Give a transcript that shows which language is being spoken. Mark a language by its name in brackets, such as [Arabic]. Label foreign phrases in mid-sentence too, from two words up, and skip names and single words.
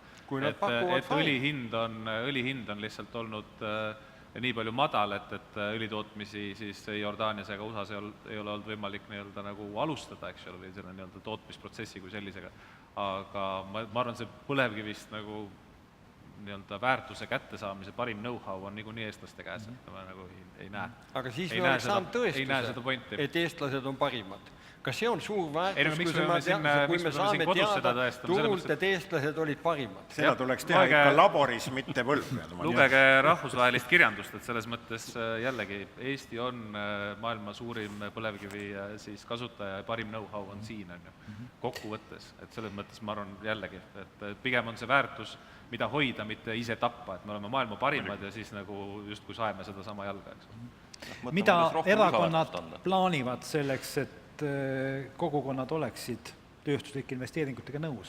[Estonian] Et õlihind on lihtsalt olnud nii palju madal, et õlitootmisi siis Jordaanias ega USA-s ei ole olnud võimalik nagu alustada, eks ole, või selle tootmisprotsessi kui sellisega. Aga ma arvan, see põlevkivist nagu väärtuse kättesaamise parim know-how on niikuinii eestlaste käes, et ma nagu ei näe. Aga siis me oleks saanud tõestuse, et eestlased on parimad. Kas see on suur väärtus, kui me saame teada turult, et eestlased olid parimad? Seda tuleks teha ikka laboris, mitte võlpjad. Lugege rahvusvahelist kirjandust, et selles mõttes jällegi Eesti on maailma suurim põlevkivi kasutaja ja parim know-how on siin, kokkuvõttes. Et selles mõttes ma arvan jällegi, et pigem on see väärtus, mida hoida, mitte ise tappa, et me oleme maailma parimad ja siis nagu justkui saeme seda sama jalga, eks. Mida erakonnad plaanivad selleks, et kogukonnad oleksid tööstuslike investeeringutega nõus?